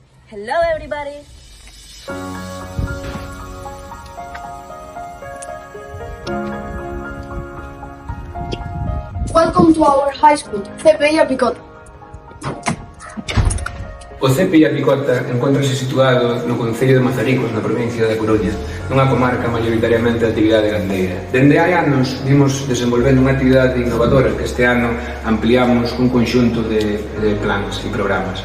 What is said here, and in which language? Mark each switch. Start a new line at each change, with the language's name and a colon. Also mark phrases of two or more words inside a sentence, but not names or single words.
English: Hello everybody! Welcome to our high school, CPI A Picota.
Galician: O CPI A Picota encontrase situado no concello de Mazaricos, na provincia da Coruña, nunha comarca maioritariamente de actividade gandeira. Dende hai anos vimos desenvolvendo unha actividade innovadora que este ano ampliamos cun conxunto de plans e programas.